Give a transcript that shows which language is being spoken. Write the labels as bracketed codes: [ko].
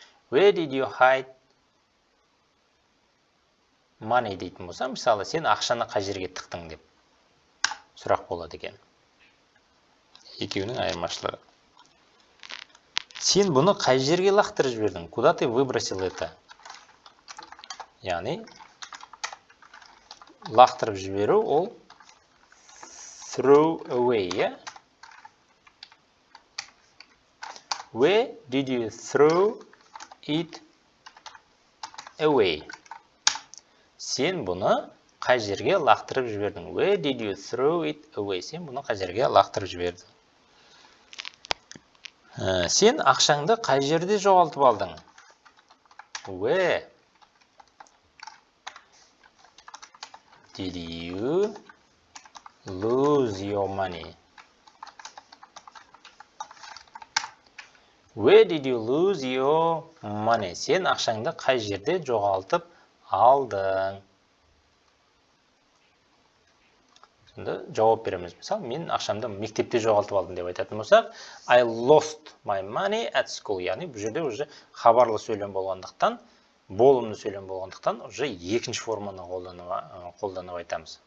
[en] Where did you hide money [kk] дейтін болса, мысалы, сен ақшаны қай жерге тықтың деп сұрақ болады екен. Екеуінің айырмашылығы. Сен бұны қай жерге лақтырып жібердің? [ru] Куда ты выбросил это? [kk] Яғни, лақтырып жіберу ол [en] throw away, Where did you throw it away? [kk] Сен бұны қай жерге лақтырып жібердің? [en] Where did you throw it away? [kk] Сен бұны қай жерге лақтырып жібердің? Сен ақшаңды қай жерде жоғалтып алдың? [en] Where did you lose your money? Where did you lose your money? [kk] Сен ақшаңды қай жерде жоғалтып алдың? Жауап береміз. Мысалы, мен ақшамды мектепте жоғалтып алдым деп айтатын болсақ, [en] I lost my money at school. [kk] Яғни, бұл жерде уже хабарлы сөйлем болғандықтан, болымды сөйлем болғандықтан, уже екінші форманы қолданып айтамыз.